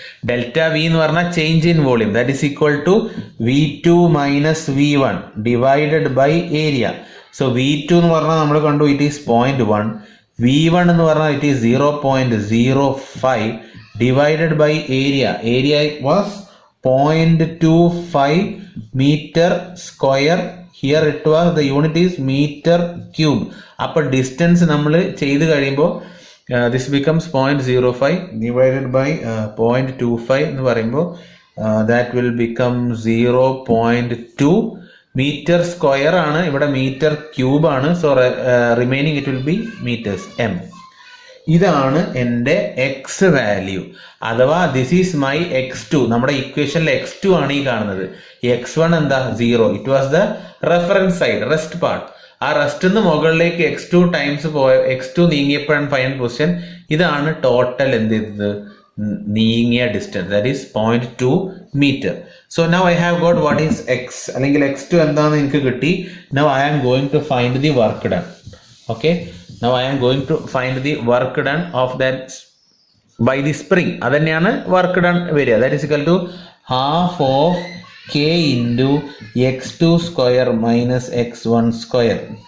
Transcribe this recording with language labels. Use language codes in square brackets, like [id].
[en] delta V [ml] എന്ന് പറഞ്ഞാൽ [en] Change in volume, that is equal to V2 minus V1 divided by area. So V2 [ml] എന്ന് പറഞ്ഞാൽ നമ്മൾ കണ്ടു [en] It is 0.1, V1 എന്ന് പറഞ്ഞാൽ it is 0.05 divided by area. Area was 0.25 meter square. Here it was the unit is meter cube. [ml] അപ്പോൾ distance നമ്മൾ ചെയ്ത് കഴിയുമ്പോൾ [en] this becomes 0.05 divided by 0.25 [ml] എന്ന് പറയുമ്പോൾ [en] that will become 0.2 meter square ആണ്. [ml] ഇവിടെ മീറ്റർ ക്യൂബ് ആണ്. [en] So remaining it will be metres m. [ml] ഇതാണ് എൻ്റെ എക്സ് വാല്യൂ, അഥവാ [en] This is my x2. [ml] നമ്മുടെ ഇക്വേഷനിൽ x2 ആണ് ഈ കാണുന്നത്. x1 എന്താ 0, [en] It was the reference side, rest part. [ml] ആ റെസ്റ്റ് മുകളിലേക്ക് x2 times x2 നീങ്ങിയപ്പോഴാണ് final position. ഇതാണ് ടോട്ടൽ എന്ത് ചെയ്തത്, നീങ്ങിയ distance, [en] That is 0.2 metre. So now I have got what is x, [ml] അല്ലെങ്കിൽ x2 എന്താണെന്ന് എനിക്ക് കിട്ടി. [en] Now I am going to find the work done. Okay, now I am going to find the work done of that by the spring. [ml] അതന്നെയാണ് work done വരിക. [en] That is equal to half of k into x2 square minus x1 square.